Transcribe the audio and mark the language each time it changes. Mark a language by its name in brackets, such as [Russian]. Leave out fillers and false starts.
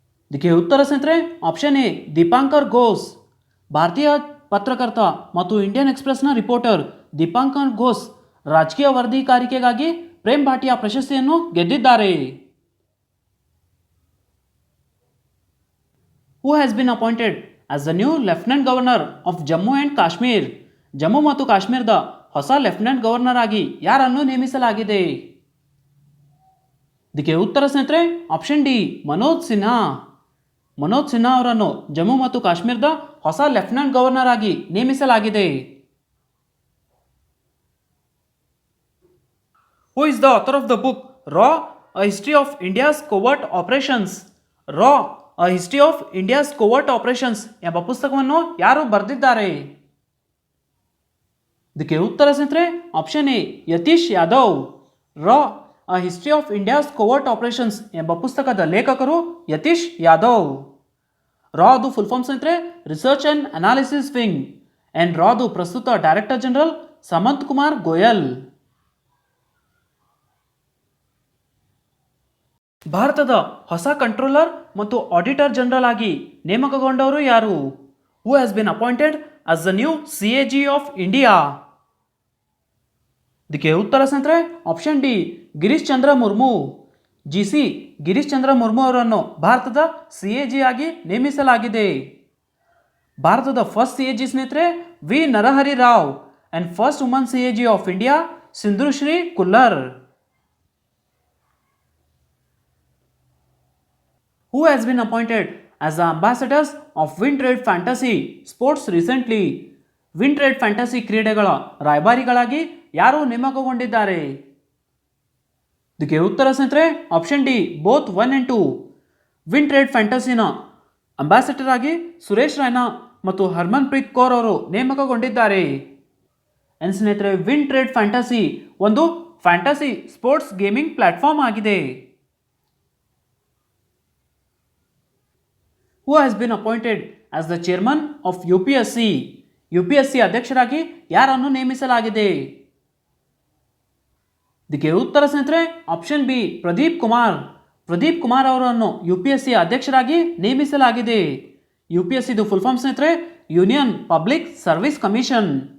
[Kannada] ಇದಕ್ಕೆ ಉತ್ತರ ಸ್ನೇಹಿತರೆ ಆಪ್ಷನ್ ಎ ದೀಪಾಂಕರ್ ಘೋಷ್. ಭಾರತೀಯ ಪತ್ರಕರ್ತ ಮತ್ತು ಇಂಡಿಯನ್ ಎಕ್ಸ್ಪ್ರೆಸ್ನ ರಿಪೋರ್ಟರ್ ದೀಪಾಂಕರ್ ಘೋಷ್ ರಾಜಕೀಯ ವರದಿಗಾರಿಕೆಗಾಗಿ ಪ್ರೇಮ್ ಭಾಟಿಯಾ ಪ್ರಶಸ್ತಿಯನ್ನು ಗೆದ್ದಿದ್ದಾರೆ. [English] Who has been appointed as the new Lieutenant Governor of Jammu and Kashmir? [Kannada] Jammu ಮತ್ತು ಕಾಶ್ಮೀರದ ಹೊಸ ಲೆಫ್ಟಿನೆಂಟ್ ಗವರ್ನರ್ ಆಗಿ ಯಾರನ್ನು ನೇಮಿಸಲಾಗಿದೆ? ಇದಕ್ಕೆ ಉತ್ತರ ಸ್ನೇಹಿತರೆ ಆಪ್ಷನ್ ಡಿ ಮನೋಜ್ ಸಿನ್ಹಾ. ಮನೋಜ್ ಸಿನ್ಹಾ ಅವರನ್ನು ಜಮ್ಮು ಮತ್ತು ಕಾಶ್ಮೀರದ ಹೊಸ ಲೆಫ್ಟಿನೆಂಟ್ ಗವರ್ನರ್ ಆಗಿ ನೇಮಿಸಲಾಗಿದೆ. [English] Who is the author of the book Raw, A History of India's Covert Operations? [Kannada] Raw, A History of India's Covert Operations ಎಂಬ ಪುಸ್ತಕವನ್ನು ಯಾರು ಬರೆದಿದ್ದಾರೆ? ಇದಕ್ಕೆ ಉತ್ತರ ಸ್ನೇಹಿತರೆ option A Yathish Yadav. Ra a history of India's covert operations ಎಂಬ ಪುಸ್ತಕದ ಲೇಖಕರು ಯತೀಶ್ ಯಾದವ್. ರಾದು ಫುಲ್ ಫಾರ್ಮ್ ಸ್ನೇಹಿತರೆ research and analysis wing. And ರಾದು ಪ್ರಸ್ತುತ ಡೈರೆಕ್ಟರ್ ಜನರಲ್ ಸಮಂತ್ ಕುಮಾರ್ ಗೋಯಲ್. ಭಾರತದ ಹೊಸ ಕಂಟ್ರೋಲರ್ ಮತ್ತು ಆಡಿಟರ್ ಜನರಲ್ ಆಗಿ ನೇಮಕಗೊಂಡವರು ಯಾರು? [English] Who has been appointed as the new CAG of India? [Kannada] ಇದಕ್ಕೆ ಉತ್ತರ ಸ್ನೇಹಿತರೆ option D Girish Chandra Murmu. GC Girish Chandra Murmu ಅವರನ್ನು ಭಾರತದ CAG ಆಗಿ ನೇಮಿಸಲಾಗಿದೆ. ಭಾರತದ ಫಸ್ಟ್ CAG ಸ್ನೇಹಿತರೆ V Narahari Rao. And first woman CAG of India Sindhushree ಕುಲ್ಲರ್. [English] Who has been appointed as the ambassadors of Win Trade Fantasy Sports recently? [Kannada] Win trade fantasy ಕ್ರೀಡೆಗಳ ರಾಯಭಾರಿಗಳಾಗಿ ಯಾರು ನೇಮಕಗೊಂಡಿದ್ದಾರೆ? ಇದಕ್ಕೆ ಉತ್ತರ ಸ್ನೇಹಿತರೆ option D both 1 and 2. Win trade ಫ್ಯಾಂಟಸಿನ ambassador ಆಗಿ ಸುರೇಶ್ ರೈನಾ ಮತ್ತು ಹರ್ಮನ್ ಪ್ರೀತ್ ಕೌರ್ ಅವರು ನೇಮಕಗೊಂಡಿದ್ದಾರೆ. ಎನ್ ಸ್ನೇಹಿತರೆ ವಿನ್ ಟ್ರೇಡ್ ಫ್ಯಾಂಟಸಿ ಒಂದು ಫ್ಯಾಂಟಸಿ ಸ್ಪೋರ್ಟ್ಸ್ ಗೇಮಿಂಗ್ ಪ್ಲಾಟ್ಫಾರ್ಮ್ ಆಗಿದೆ. [English] Who has been appointed as the chairman of UPSC? [Kannada] UPSC ಅಧ್ಯಕ್ಷರಾಗಿ ಯಾರನ್ನು ನೇಮಿಸಲಾಗಿದೆ? ಇದಕ್ಕೆ ಉತ್ತರ ಸ್ನೇಹಿತರೆ ಆಪ್ಷನ್ ಬಿ ಪ್ರದೀಪ್ ಕುಮಾರ್. ಪ್ರದೀಪ್ ಕುಮಾರ್ ಅವರನ್ನು UPSC ಅಧ್ಯಕ್ಷರಾಗಿ ನೇಮಿಸಲಾಗಿದೆ. UPSCದು ಫುಲ್ ಫಾರ್ಮ್ ಸ್ನೇಹಿತರೆ ಯೂನಿಯನ್ ಪಬ್ಲಿಕ್ ಸರ್ವಿಸ್ ಕಮಿಷನ್.